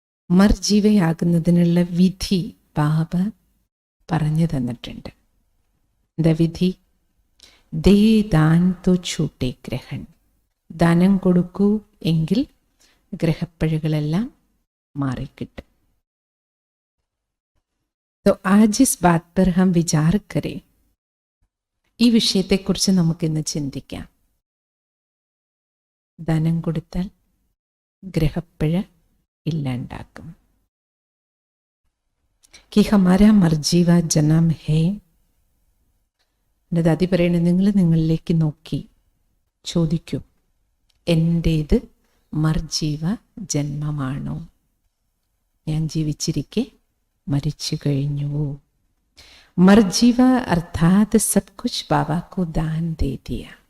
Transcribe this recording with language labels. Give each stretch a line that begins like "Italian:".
Malayalam: മർജീവയാകുന്നതിനുള്ള വിധി ബാബ പറഞ്ഞു തന്നിട്ടുണ്ട്. എന്താ വിധി?
Hindi: ദേ ദാൻ തോ ഛൂട്ടെ ഗ്രഹൺ.
Malayalam: ദാനം കൊടുക്കൂ എങ്കിൽ ഗ്രഹപ്പഴകളെല്ലാം മാറിക്കിട്ടും.
Hindi: तो आज इस बात पर हम विचार करें.
Malayalam: ഈ വിഷയത്തെക്കുറിച്ച് നമുക്കിന്ന് ചിന്തിക്കാം. ദാനം കൊടുത്താൽ ഗ്രഹപ്പഴ ഇല്ലാണ്ടാക്കും.
Hindi: कि हमारा मर्जीवा जन्म है.
Malayalam: എൻ്റെ ദാദി പറയണത്, നിങ്ങളിലേക്ക് നോക്കി ചോദിക്കൂ, എൻ്റേത് മർജീവ ജന്മമാണോ? ഞാൻ ജീവിച്ചിരിക്കെ മരിച്ചു കഴിഞ്ഞുവോ? മർജീവ അർത്ഥാത്
Hindi: സബ് കുച്ച് ബാബാക്കു ദാൻ ദേ ദിയ.